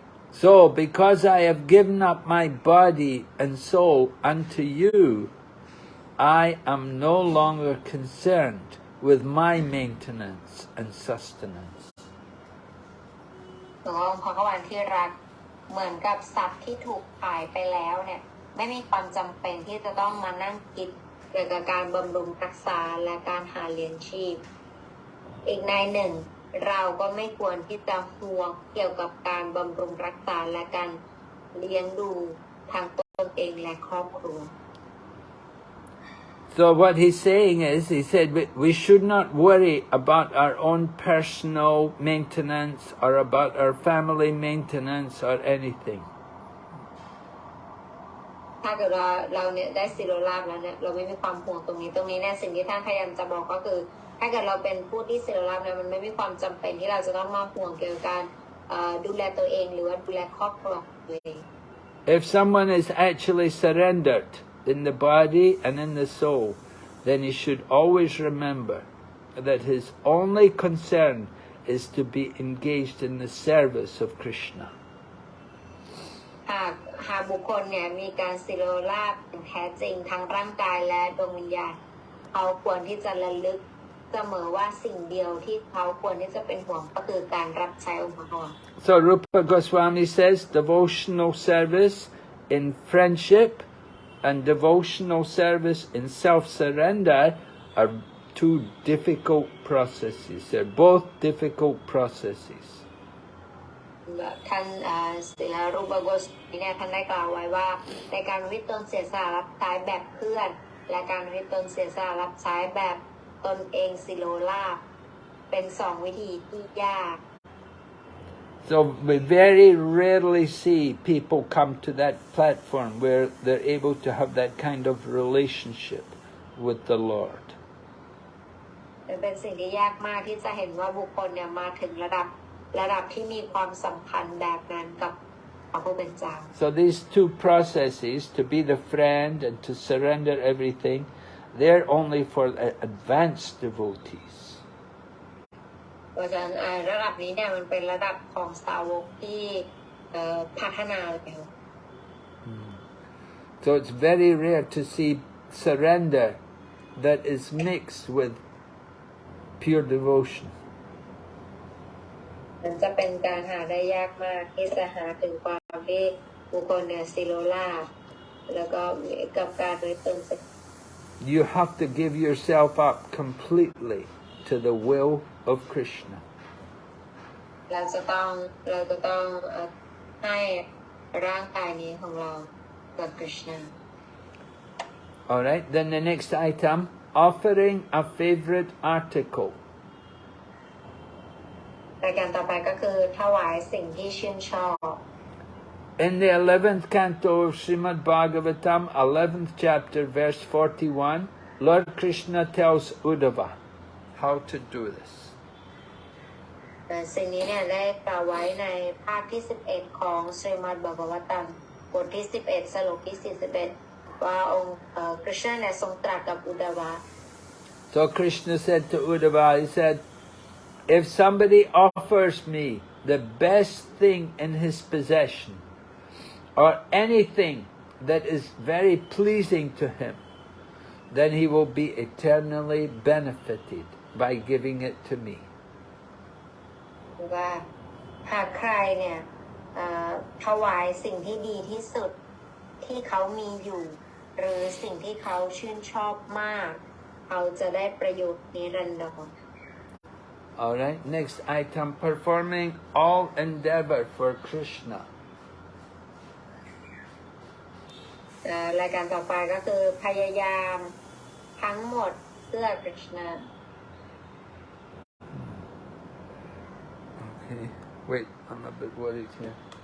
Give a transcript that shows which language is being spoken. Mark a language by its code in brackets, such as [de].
[en] So because I have given up my body and soul unto you, I am no longer concerned with my maintenance and sustenance. [th] หลวงองค์พระกวันที่รักเหมือนกับสัตว์ที่ถูกขายไปแล้วเนี่ยไม่มีความจำเป็นที่จะต้องมานั่งคิดเกี่ยวกับการบำรุงรักษาและการหาเลี้ยงชีพอีกในหนึ่งเราก็ไม่ควรที่จะห่วงเกี่ยวกับการบำรุงรักษาและการเลี้ยงดูทางตนเองและครอบครัว [en] So what he's saying is, he said we should not worry about our own personal maintenance or about our family maintenance or anything. [th] ถ้าเกิดว่าเราเนี่ยได้สิโรราบแล้วเนี่ยเราไม่มีความห่วงตรงนี้เนี่ยสิ่งที่ท่านพยายามจะบอกก็คือถ้าเกิดเราเป็นผู้ที่สิโรราบเนี่ยมันไม่มีความจำเป็นที่เราจะต้องมาห่วงเกี่ยวกับการดูแลตัวเองหรือว่าดูแลครอบครัวตัวเอง [en] If someone is actually surrendered in the body and in the soul, then he should always remember that his only concern is to be engaged in the service of Krishna. [th] หากบุคคลเนี่ยมีการสิโรราบแท้จริงทั้งร่างกายและดวงวิญญาณเขาควรที่จะระลึกเสมอว่าสิ่งเดียวที่เขาควรที่จะเป็นห่วงก็คือการรับใช้องค์พระ [en] So Rupa Goswami says devotional service in friendship and devotional service in self-surrender are two difficult processes. They're both difficult processes. [th] ท่านศิลารูปโกศเนี่ยท่านได้กล่าวไว้ว่าในการวิตนเสียสละรับใช้แบบเพื่อนและการวิตนเสียสละรับใช้แบบตนเองสิโรราบเป็นสองวิธีที่ยาก [en] So we very rarely see people come to that platform where they're able to have that kind of relationship with the Lord. [th] เป็นสิ่งที่ยากมากที่จะเห็นว่าบุคคลเนี่ยมาถึงระดับที่มีความสัมพันธ์แบบนั้นกับพระผู้เป็นเจ้า [en] So these two processes, to be the friend and to surrender everything, they're only for advanced devotees. [th] เพราะฉะนั้นระดับนี้เนี่ยมันเป็นระดับของสาวกที่พัฒนาแล้ว [en] So it's very rare to see surrender that is mixed with pure devotion. [th] มันจะเป็นการหาได้ยากมากที่จะหาถึงความที่บุคคลเนี่ยสิโรราบแล้วก็กับการโดยตน [en] You have to give yourself up completely to the will of Krishna. [th] เราจะต้องให้ร่างกายนี้ของเรากับ Krishna. [en] All right. Then the next item, offering a favorite article. [th] รายการต่อไปก็คือถวายสิ่งที่ชื่นชอบ [en] In the 11th canto of Srimad Bhagavatam, 11th chapter, verse 41, Lord Krishna tells Uddhava how to do this. [th] สิ่งนี้เนี่ยได้กล่าวไว้ในภาคที่11ของสรีมัดบากวัตัมบทที่11สโลกที่41ว่าองค์คริชน์เนี่ยทรงตรัสกับอุดาวะ [en] So Krishna said to Uddhava, he said, if somebody offers me the best thing in his possession, or anything that is very pleasing to him, then he will be eternally benefited by giving it to me. [th] ว่าหากใครเนี่ยถวายสิ่งที่ดีที่สุด ที่เขามีอยู่หรือสิ่งที่เขาชื่นชอบมากเขาจะได้ประโยชน์นิรันดร [en] Alright, next item, performing all endeavor for Krishna. [th] รายการต่อไปก็คือพยายามทั้งหมดเพื่อคริชนา [en] Okay, wait, I'm a bit worried here.